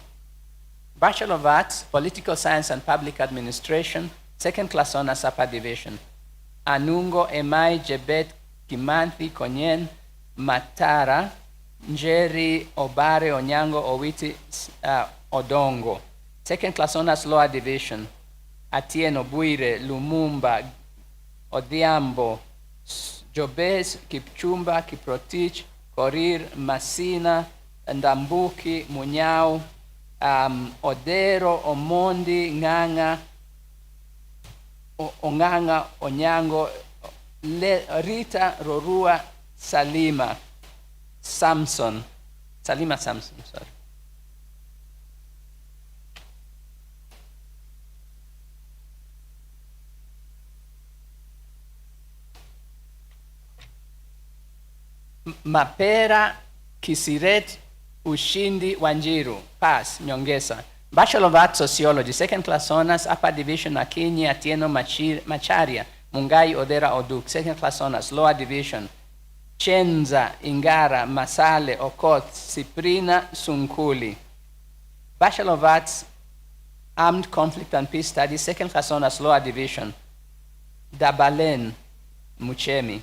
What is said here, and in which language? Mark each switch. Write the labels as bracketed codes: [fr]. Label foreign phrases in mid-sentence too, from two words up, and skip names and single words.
[en] Bachelor of Arts, Political Science and Public Administration, second class honors, upper division, Anungo, Emai, Jebet, Kimanthi, Konyen, Matara, Njeri, Obare, Onyango, Owiti, Odongo. Second class honors, lower division, Atieno, Buire, Lumumba, Odhiambo, Jobes, Kipchumba, Kiprotich, Korir, Masina, Ndambuki, Munyao, Odero, Omondi, Nganga, Onganga, Onyango, Rita, Rorua, Salima, Samson, Salima Samson, sorry. Mapera, Kisiret, Ushindi, Wanjiru, pass, Nyongesa. Bachelor of Arts Sociology, second class honors, upper division, Akinyi, Atieno, Macharia, Mungai, Odera, Oduk, second class honors, lower division, Chenza, Ingara, Masale, Okoth, Ciprina, Sunkuli. Bachelor of Arts, Armed Conflict and Peace Studies, second class honors, lower division, Dabalen, Muchemi.